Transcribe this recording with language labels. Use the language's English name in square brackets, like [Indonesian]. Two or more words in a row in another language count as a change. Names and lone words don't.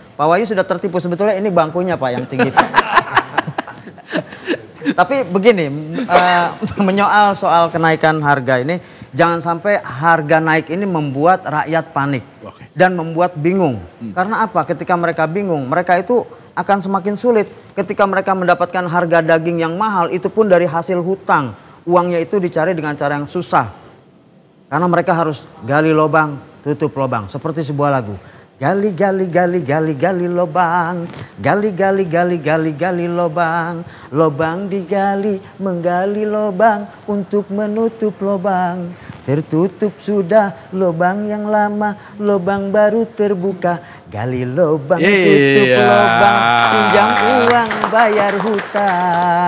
[Indonesian] Pak Wahyu sudah tertipu sebetulnya ini bangkunya Pak yang tinggi Pak. Tapi begini, menyoal soal kenaikan harga ini, jangan sampai harga naik ini membuat rakyat panik dan membuat bingung. Karena apa? Ketika mereka bingung, mereka itu akan semakin sulit. Ketika mereka mendapatkan harga daging yang mahal, itu pun dari hasil hutang. Uangnya itu dicari dengan cara yang susah. Karena mereka harus gali lubang, tutup lubang. Seperti sebuah lagu. Gali, gali, gali, gali, gali lubang. Gali, gali, gali, gali, gali lubang. Lubang digali, menggali lubang untuk menutup lubang. Tertutup sudah lubang yang lama, lubang baru terbuka. Gali lubang, tutup lubang, pinjam uang, bayar hutang.